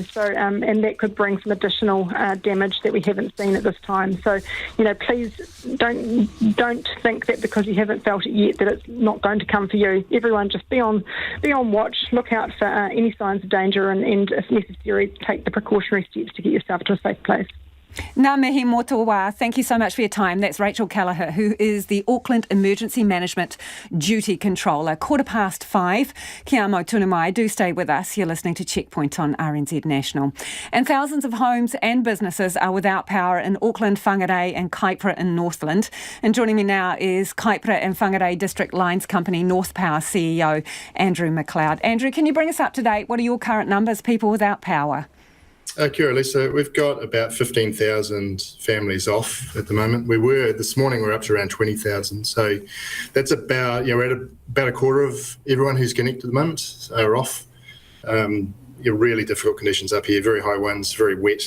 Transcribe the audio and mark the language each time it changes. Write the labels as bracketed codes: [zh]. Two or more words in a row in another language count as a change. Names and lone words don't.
[en] So, and that could bring some additional damage that we haven't seen at this time. So, please don't think that because you haven't felt it yet that it's not going to come for you. Everyone just be on watch, look out for any signs of danger, and if necessary, take the precautionary steps to get yourself to a safe place. [mi] Ngā mihi motoa. [en] Thank you so much for your time. That's Rachel Callagher, who is the Auckland Emergency Management Duty Controller. 5:15. [mi] Kia mau tunu mai. [en] Do stay with us. You're listening to Checkpoint on RNZ National. And thousands of homes and businesses are without power in Auckland, Whangarei and Kaipara in Northland. And joining me now is Kaipara and Whangarei District Lines Company North Power CEO Andrew McLeod. Andrew, can you bring us up to date? What are your current numbers, people without power? [mi] Kia ora, Lisa. [en] We've got about 15,000 families off at the moment. This morning we're up to around 20,000. So that's about, we're at about a quarter of everyone who's connected at the moment are off. Really difficult conditions up here, very high winds, very wet.